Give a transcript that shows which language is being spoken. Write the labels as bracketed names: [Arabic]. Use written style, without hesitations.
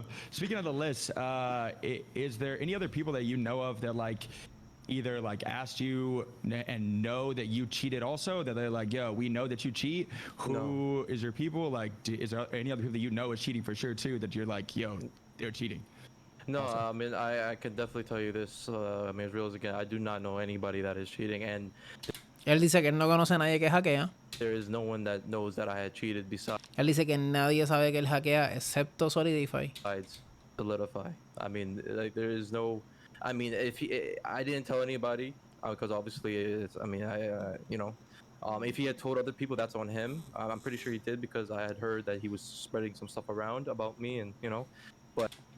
[English] Speaking of the list, is there any other people that you know of that like either like asked you and know that you cheated also, that they're like, yo, we know that you cheat? Who is there people like, is there any other people that you know is cheating for sure too, that you're like, yo, they're cheating? No, I mean, I can definitely tell you this, I mean, as real as again, I do not know anybody that is cheating, and [Spanish] él dice que él no conoce a nadie que hackea. [English] there is no one that knows that I had cheated besides [Spanish] Él dice que nadie sabe que él hackea excepto Solidify. [English] Solidify. I mean, like, there is no, I mean, I didn't tell anybody, because obviously it's, I mean, you know, if he had told other people, that's on him. I'm pretty sure he did, because I had heard that he was spreading some stuff around about me, and you know, but